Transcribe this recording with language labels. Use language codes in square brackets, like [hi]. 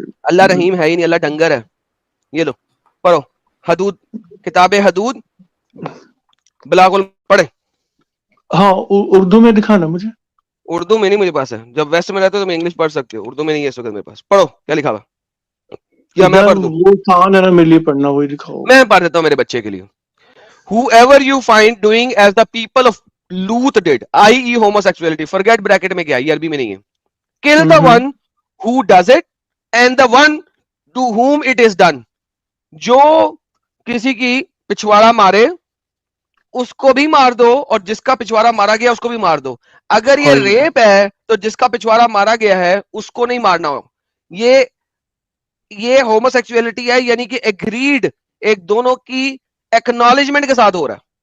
[ur] اللہ رحیم ہے ہی نہیں, اللہ ڈنگر ہے. یہ لو پڑھو, حدود, کتاب حدود, بلاغ پڑھے. ہاں اردو میں دکھانا مجھے. اردو میں نہیں مجھے پاس ہے, جب ویسٹ میں رہتے ہو تو میں انگلش پڑھ سکتے ہو, اردو میں نہیں ہے اس وقت میرے پاس. پڑھو کیا لکھا ہوا, یا میں یار پڑھ دوں. وہ آسان ہے نا میرے لیے پڑھنا, وہی دکھاؤ. میں پڑھ دیتا ہوں میرے بچے کے لیے. [en] Whoever you find doing as the people of Lut did, i.e. homosexuality, forget bracket [ur] میں کیا, یہ عربی میں نہیں ہے. [en] Kill the one who does it and the one to whom it is done. [ur] جو کسی کی پچھواڑا مارے اس کو بھی مار دو, اور جس کا پچھواڑا مارا گیا اس کو بھی مار دو. اگر یہ ریپ ہے تو جس کا پچھواڑا مارا گیا ہے اس کو نہیں مارنا ہو. یہ ہوموسیکسولیٹی ہے, یعنی کہ ایگریڈ, ایک دونوں کی ایکنالجمنٹ کے ساتھ ہو رہا ہے.